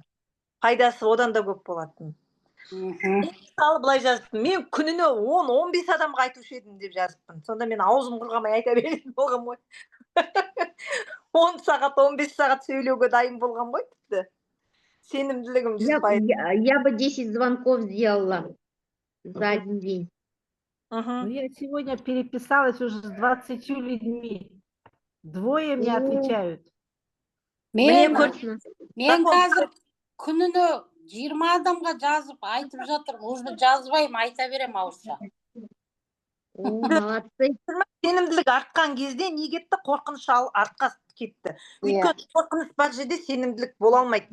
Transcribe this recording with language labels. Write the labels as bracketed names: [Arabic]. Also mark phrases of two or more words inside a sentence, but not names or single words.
[Kazakh] Пайдасы одан да көп болатын. Мысалы былай жазыппын, мен күніне 10-15 адамға айтушы едім деп жазыппын. Сонда мен аузым құрғамай айта беретін болғам ғой. 10 сағат, 15 сағат сөйлеуге дайын болғам ғой тіпті. Сенімділігім 100%. [Russian] Я бы 10 звонков сделала за один день. Я сегодня переписалась уже с 20 людьми. 2 мне отвечают. [Kazakh] Мен қазір күніне 20 адамға жазып айтып жатырмын. Уже жазбайым, айта берем ауызша. Молодцы. Сенімділік артқан кезде не кетті? Қорқыныш артқа кетті. Өйткені қорқыныш бар жерде сенімділік бола алмайды.